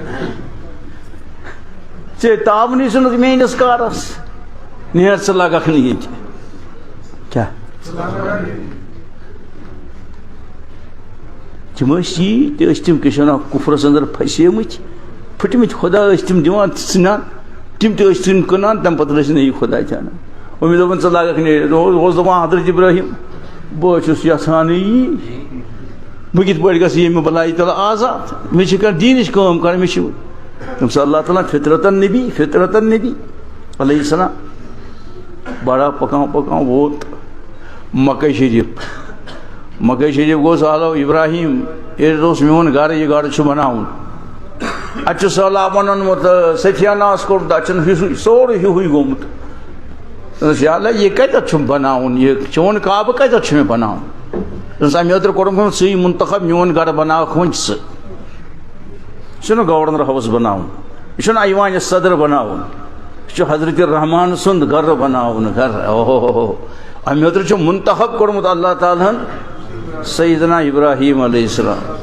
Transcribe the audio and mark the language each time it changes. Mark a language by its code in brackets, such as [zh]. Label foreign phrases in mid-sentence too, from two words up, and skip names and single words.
[ks] ژےٚ تاونٕے ژھٕنُتھ میٛٲنِس کارَس نیر ژٕ لگکھ نہٕ ییٚتہِ کیٛاہ تِم ٲسۍ یی تہِ ٲسۍ تِم کیٛاہ چھِ وَنان کُفرَس أنٛدر پھسیمٕتۍ پھٕٹمٕتۍ خۄدا ٲسۍ تِم دِوان ژھٕنان تِم تہِ ٲسۍ تِم کٕنان تَمہِ پَتہٕ ٲسۍ نٔے خۄدا تہِ اَنان وۄنۍ دوٚپُن ژٕ لگکھ نیٖرِتھ اوس دَپان حضرت ابراہیم بہٕ چھُس یَژھانٕے یی بہٕ کِتھ پٲٹھۍ گژھٕ ییٚمہِ بَلایہِ تَلہٕ آزاد مےٚ چھِ کانٛہہ دیٖنٕچ کٲم کَرٕنۍ مےٚ چھِ دوٚپُس اللہ تعالیٰ فطرتن نبی [ar] علیہ السلام [ks] بڑا پکان ووت مکہ شریف گوٚو سہلو ابراہیم ییٚلہِ اوس میون گرٕ یہِ گرٕ چھُ بناوُن اَتہِ چھُ سہلابن اوٚنمُت سفیاناہَس کوٚرمُت اَتہِ چھُنہٕ ہِوُے سورُے ہِوُے گوٚمُت دوٚپُس یا اللہ یہِ کَتٮ۪تھ چھُم بناوُن یہِ چون کعبہٕ کَتٮ۪تھ چھُ مےٚ بناوُن دوٚپُس اَمہِ اوترٕ کوٚرُکھ ژٕے مُنتخب میون گرٕ بناوکھ وۄنۍ ژٕ یہِ چھُنہٕ [en] governor house [ks] بناوُن یہِ چھُنہٕ ایوانہِ صدر بناوُن یہِ چھُ حضرت رحمان سُنٛد گرٕ بناوُن گرٕ اوہو اَمہِ اوترٕ چھُ مُنتخب کوٚرمُت اللہ تعالیٰ ہن سیدنا ابراہیم [ar] علیہ السلام